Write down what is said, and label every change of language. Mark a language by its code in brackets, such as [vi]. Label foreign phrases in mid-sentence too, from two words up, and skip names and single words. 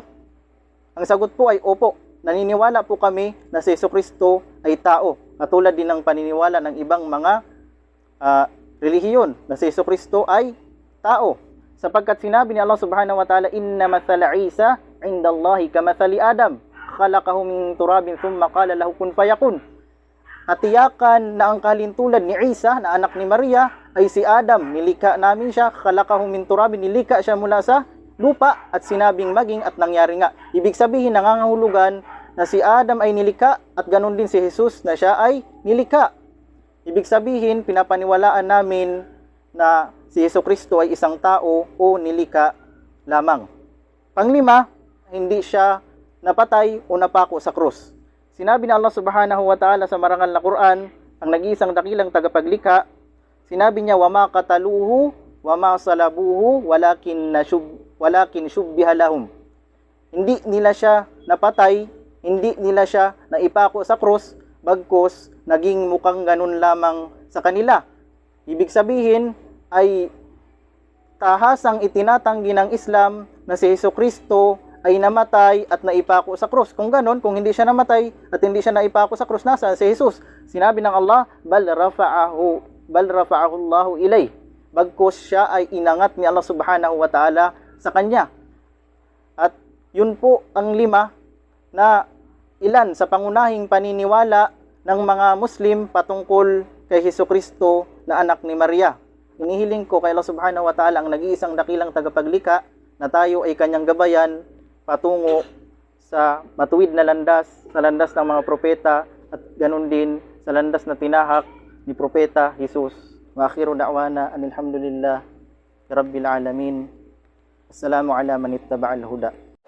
[tl] Ang sagot po ay opo. Naniniwala po kami na si Jesucristo ay tao, katulad din ng paniniwala ng ibang mga relihiyon na si Jesucristo ay tao, sapagkat sinabi ni [ar] الله سبحانه وتعالى, إن مثل عيسى عند الله كمثل آدم خلقه من تراب ثم قال له كن فيكون. [tl] Katiyakan na ang kalintulad ni Isa na anak ni Maria ay si Adam. Nilika namin siya, [ar] خلقه من تراب, [tl] nilika siya mula sa lupa at sinabing maging at nangyari nga. Ibig sabihin, nangangahulugan na si Adam ay nilika at ganun din si Jesus na siya ay nilika. Ibig sabihin, pinapaniwalaan namin na si Jesucristo ay isang tao o nilika lamang. Panglima, hindi siya napatay o napako sa krus. Sinabi ni [ar] الله سبحانه وتعالى [tl] sa marangal na Quran, ang nag-iisang dakilang tagapaglikha, sinabi niya, [ar] وَمَا قَتَلُوهُ وَمَا صَلَبُوهُ وَلَكِنْ شُبِّهَ لَهُمْ. [tl] Hindi nila siya napatay, hindi nila siya naipako sa krus, bagkus naging mukhang ganun lamang sa kanila. Ibig sabihin ay tahasang itinatanggi ng Islam na si Jesucristo ay namatay at naipako sa krus. Kung ganun, kung hindi siya namatay at hindi siya naipako sa krus, nasa si Jesus? Sinabi ng Allah, [ar] بل رفعه الله إليه. [tl] Bagkus siya ay inangat ni [ar] الله سبحانه وتعالى [tl] sa kanya. At yun po ang lima na ilan sa pangunahing paniniwala ng mga Muslim patungkol kay Jesucristo na anak ni Maria. Inihiling ko kay [ar] الله سبحانه وتعالى [tl] ang nag-iisang dakilang tagapaglikha na tayo ay kanyang gabayan patungo sa matuwid na landas, sa landas ng mga propeta at ganun din sa landas na tinahak ni Propeta Jesus. [ar] وآخر دعوانا أن الحمد لله رب العالمين. السلام على من اتبع الهدى.